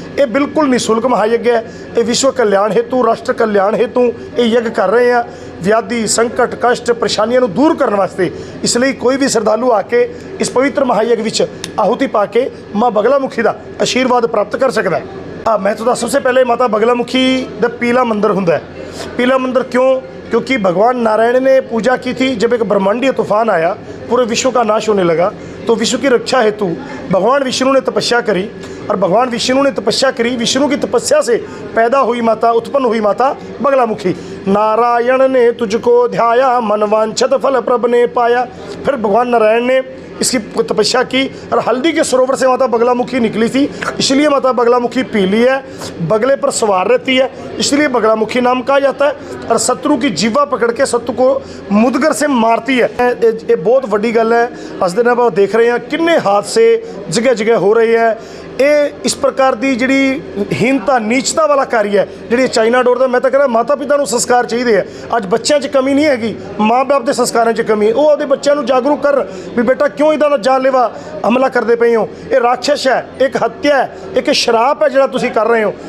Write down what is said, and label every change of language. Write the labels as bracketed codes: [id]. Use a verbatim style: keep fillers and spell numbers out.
[pa] ਇਹ ਬਿਲਕੁਲ ਨਿਸ਼ੁਲਕ ਮਹਾਂਯੱਗ ਹੈ। ਇਹ ਵਿਸ਼ਵ ਕਲਿਆਣ ਹੇਤੂ, ਰਾਸ਼ਟਰ ਕਲਿਆਣ ਹੇਤੂ ਇਹ ਯੱਗ ਕਰ ਰਹੇ ਆ। ਵਿਆਧੀ, ਸੰਕਟ, ਕਸ਼ਟ, ਪਰੇਸ਼ਾਨੀਆਂ ਨੂੰ ਦੂਰ ਕਰਨ ਵਾਸਤੇ। ਇਸ ਲਈ ਕੋਈ ਵੀ ਸ਼ਰਧਾਲੂ ਆ ਕੇ ਇਸ ਪਵਿੱਤਰ ਮਹਾਂਯੱਗ ਵਿੱਚ ਆਹੂਤੀ ਪਾ ਕੇ ਮਾਂ ਬਗਲਾ ਮੁਖੀ ਦਾ ਆਸ਼ੀਰਵਾਦ ਪ੍ਰਾਪਤ ਕਰ ਸਕਦਾ ਹੈ। ਆ ਮੈਂ ਤੁਹਾਨੂੰ ਸਭ ਤੋਂ ਪਹਿਲੇ ਮਾਤਾ ਬਗਲਾ ਮੁਖੀ ਦਾ ਪੀਲਾ ਮੰਦਿਰ ਹੁੰਦਾ ਹੈ। ਪੀਲਾ ਮੰਦਿਰ ਕਿਉਂ? [hi] क्योंकि भगवान नारायण ने पूजा की थी। जब एक ब्रह्मांडीय तूफान आया, पूरे विश्व का नाश होने लगा, तो विश्व की रक्षा हेतु भगवान विष्णु ने तपस्या करी और भगवान विष्णु ने तपस्या करी। विष्णु की तपस्या से पैदा हुई माता, उत्पन्न हुई माता बगलामुखी। नारायण ने तुझको ध्याया, मनवांछित फल प्रभु ने पाया। फिर भगवान नारायण ने इसकी तपस्या की और हल्दी के सरोवर से माता बगलामुखी निकली थी। इसलिए माता बगलामुखी पीली है, बगले पर सवार रहती है, इसलिए बगलामुखी नाम कहा जाता है। और शत्रु की जीवा पकड़ के शत्रु को मुदगर से मारती है। ये बहुत बड़ी गल है। अस दिन आप देख रहे हैं किन्ने हादसे जगह जगह हो रहे हैं। [pa] ਇਹ ਇਸ ਪ੍ਰਕਾਰ ਦੀ ਜਿਹੜੀ ਹੀਨਤਾ, ਨੀਚਤਾ ਵਾਲਾ ਕਾਰੀ ਹੈ ਜਿਹੜੀ ਚਾਈਨਾ ਡੋਰ ਦਾ, ਮੈਂ ਤਾਂ ਕਹਿੰਦਾ ਮਾਤਾ ਪਿਤਾ ਨੂੰ ਸੰਸਕਾਰ ਚਾਹੀਦੇ ਆ। ਅੱਜ ਬੱਚਿਆਂ 'ਚ ਕਮੀ ਨਹੀਂ ਹੈਗੀ, ਮਾਂ ਬਾਪ ਦੇ ਸੰਸਕਾਰਾਂ 'ਚ ਕਮੀ। ਉਹ ਆਪਦੇ ਬੱਚਿਆਂ ਨੂੰ ਜਾਗਰੂਕ ਕਰਨ ਵੀ ਬੇਟਾ ਕਿਉਂ ਇੱਦਾਂ ਦਾ ਜਾਨਲੇਵਾ ਹਮਲਾ ਕਰਦੇ ਪਏ ਹੋ, ਇਹ ਰਾਖਸ਼ ਹੈ, ਇੱਕ ਹੱਤਿਆ ਹੈ, ਇੱਕ ਸ਼ਰਾਪ ਹੈ ਜਿਹੜਾ ਤੁਸੀਂ ਕਰ ਰਹੇ ਹੋ।